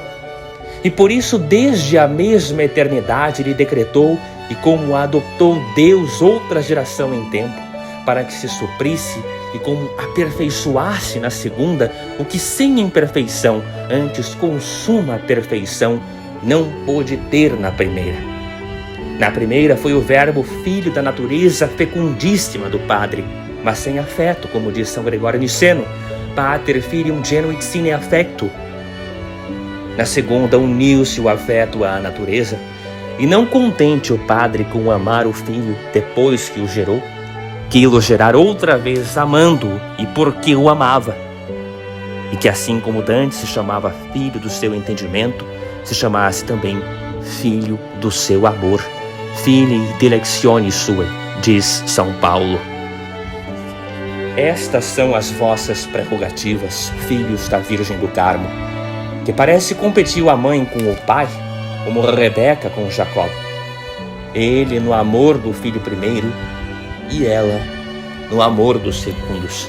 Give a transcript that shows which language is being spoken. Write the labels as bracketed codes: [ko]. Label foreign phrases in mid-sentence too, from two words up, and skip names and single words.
[pt] E por isso, desde a mesma eternidade, ele decretou, e como adoptou Deus outra geração em tempo, para que se suprisse e como aperfeiçoasse na segunda o que sem imperfeição, antes com suma perfeição, não pôde ter na primeira. Na primeira foi o Verbo filho da natureza fecundíssima do Padre, mas sem afeto, como diz São Gregório Niceno, [la] Pater filium genuit sine affecto. [pt] Na segunda uniu-se o afeto à natureza, e não contente o Padre com amar o Filho depois que o gerou, quis-lo gerar outra vez amando-o e porque o amava. E que assim como Dante se chamava filho do seu entendimento, se chamasse também filho do seu amor, [la] filii dilectione suae, [pt] diz São Paulo. Estas são as vossas prerrogativas, filhos da Virgem do Carmo, que parece competiu a mãe com o pai, como Rebeca com Jacó. Ele no amor do filho primeiro e ela no amor dos segundos.